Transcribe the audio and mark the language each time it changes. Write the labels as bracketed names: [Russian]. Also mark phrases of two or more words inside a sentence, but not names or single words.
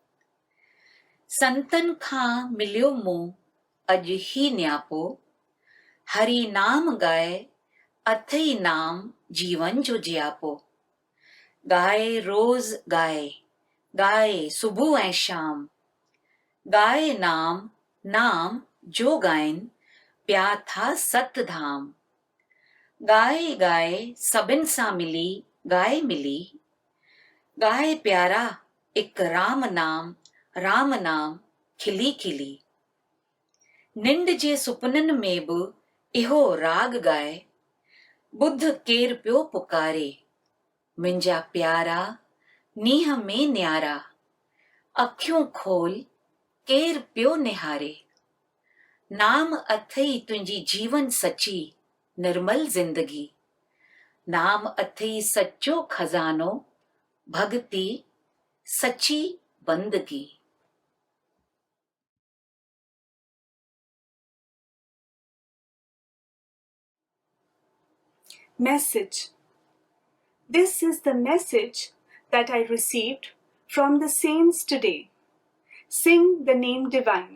[Sindhi] संतन खां मिलियो मूं अॼु ही न्यापो, हरि नाम गाए अथई नाम जीवन जो जियापो। गाए रोज़ गाए, गाए सुबुह ऐं शाम, गाए नाम नाम जो गाइन पिया था सत धाम। गाए गाए सभिन सां मिली गाए मिली, गाए प्यारा एक राम नाम खिली खिली। निंड जे सुपननि में बि इहो राग गाए, बुध केर पियो पुकारे मुंहिंजा प्यारा नीह में न्यारा। अखियूं खोल केर पियो निहारे, नाम अथई तुंहिंजी जीवन सची निर्मल जिंदगी। नाम अथई सच्चो खजानो, भक्ति सची बंदगी। [English] Message. This is the message that I received from the saints today. Sing the name divine.